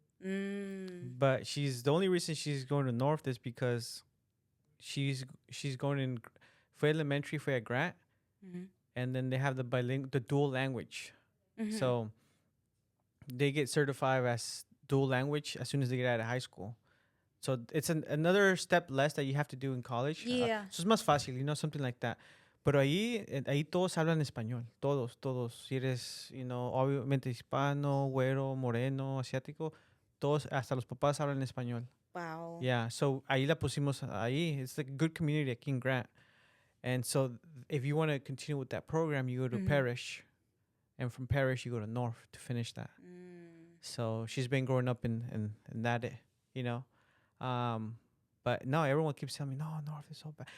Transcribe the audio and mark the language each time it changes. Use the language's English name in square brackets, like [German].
[English] But the only reason she's going to North is because she's going in, [Spanish] fue [English] elementary, fue a grant. And then they have the dual language. So they get certified as dual language as soon as they get out of high school. So it's another step less that you have to do in college. Yeah. So [Spanish] es más fácil, [English] you know, something like that. [Spanish] Pero ahí todos hablan español. Todos. Si eres, [English] you know, [Spanish] obviamente hispano, güero, moreno, asiático, todos, hasta los papás hablan español. [English] Wow. Yeah, so [Spanish] ahí la pusimos ahí. [English] It's like a good community [Spanish] aquí en [English] Grant. And so if you want to continue with that program, you go to Parish. And from Parish, you go to North to finish that. So she's been growing up in that, you know. But no, everyone keeps telling me, no, North is so bad.